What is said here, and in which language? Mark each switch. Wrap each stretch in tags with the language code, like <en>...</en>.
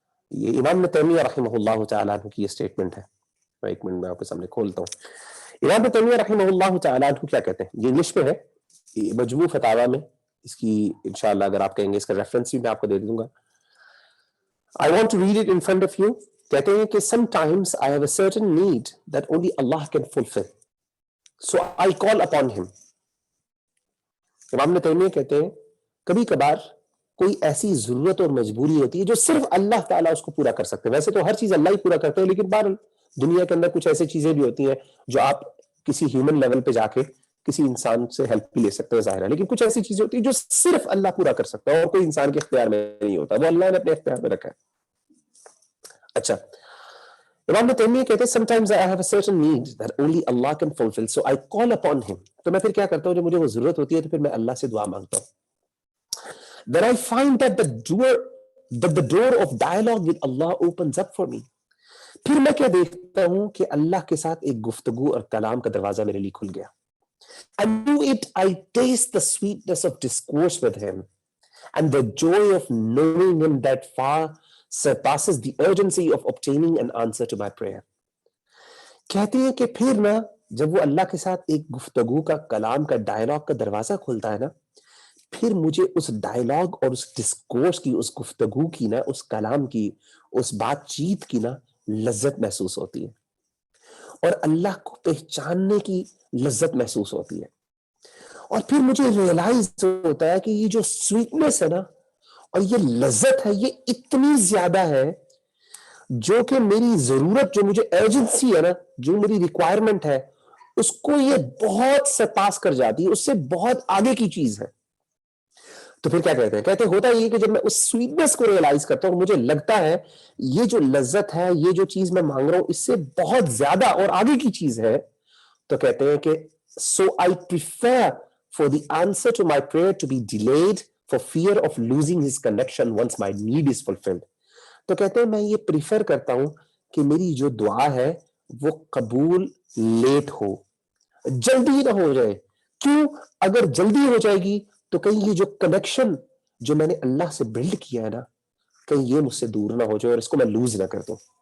<ur>یہ امام ابن تیمیہ رحمہ اللہ تعالیٰ عنہ کی یہ اسٹیٹمنٹ ہے. میں ایک منٹ میں آپ کے سامنے کھولتا ہوں. امام ابن تیمیہ رحمہ اللہ تعالیٰ عنہ کیا کہتے ہیں؟ یہ انگلش میں ہے، مجموع فتاوی میں، اس کی انشاءاللہ اگر آپ کہیں گے اس کا ریفرنس بھی میں آپ کو دے دوں گا.</ur> <en>I want to read it in front of you</en> <ur>کہتے ہیں کہ</ur> <en>sometimes I have a certain need that only Allah can fulfill, so I call upon him.</en> <ur>امام ابن تیمیہ کہتے ہیں کبھی کبھار کوئی ایسی ضرورت اور مجبوری ہوتی ہے جو صرف اللہ تعالیٰ اس کو پورا کر سکتے ہیں. ویسے تو ہر چیز اللہ ہی پورا کرتے ہیں، لیکن بہرحال دنیا کے اندر کچھ ایسی چیزیں بھی ہوتی ہیں جو آپ کسی ہیومن لیول پہ جا کے کسی انسان سے ہیلپ بھی لے سکتے ہیں، ظاہر ہے، لیکن کچھ ایسی چیزیں ہوتی ہیں جو صرف اللہ پورا کر سکتا ہے اور کوئی انسان کے اختیار میں نہیں ہوتا، وہ اللہ نے اپنے اختیار میں رکھا ہے. اچھا، امام ابن تیمیہ کہتے ہیں</ur> <en>sometimes I have a certain need that only Allah can fulfill, so I call upon him.</en> <ur>تو میں پھر کیا کرتا ہوں، جب مجھے وہ ضرورت ہوتی ہے تو پھر میں اللہ سے دعا مانگتا ہوں.</ur> <en>Then I find that the door of dialogue with Allah opens up for me.</en> <ur>پھر میں کیا دیکھتا ہوں کہ اللہ کے ساتھ ایک گفتگو اور کلام کا دروازہ میرے لیے کھل گیا.</ur> <en>And through it I taste the sweetness of discourse with him and the joy of knowing him that far surpasses the urgency of obtaining an answer to my prayer.</en> <ur>کہتے ہیں کہ پھر نا جب وہ اللہ کے ساتھ ایک گفتگو کا کلام کا ڈائلاگ کا دروازہ کھلتا ہے نا، پھر مجھے اس ڈائلاگ اور اس ڈسکورس کی، اس گفتگو کی نا، اس کلام کی، اس بات چیت کی نا لذت محسوس ہوتی ہے اور اللہ کو پہچاننے کی لذت محسوس ہوتی ہے. اور پھر مجھے ریئلائز ہوتا ہے کہ یہ جو سویٹنس ہے نا اور یہ لذت ہے، یہ اتنی زیادہ ہے جو کہ میری ضرورت، جو مجھے ایرجنسی ہے نا، جو میری ریکوائرمنٹ ہے، اس کو یہ بہت سرپاس کر جاتی ہے، اس سے بہت آگے کی چیز ہے. تو پھر کیا کہتے ہیں؟ کہتے ہیں ہوتا یہ کہ جب میں اس سویٹنس کو ریئلائز کرتا ہوں، مجھے لگتا ہے یہ جو لذت ہے، یہ جو چیز میں مانگ رہا ہوں، اس سے بہت زیادہ اور آگے کی چیز ہے. تو کہتے ہیں کہ</ur> <en>so I prefer for the answer to my prayer to be delayed for fear of losing his connection once my need is fulfilled.</en> <ur>تو کہتے ہیں میں یہ پریفر کرتا ہوں کہ میری جو دعا ہے وہ قبول لیٹ ہو، جلدی نہ ہو جائے. کیوں؟ اگر جلدی ہو جائے گی تو کہیں یہ جو کنیکشن جو میں نے اللہ سے بلڈ کیا ہے نا، کہیں یہ مجھ سے دور نہ ہو جائے اور اس کو میں لوز نہ کر دوں.</ur>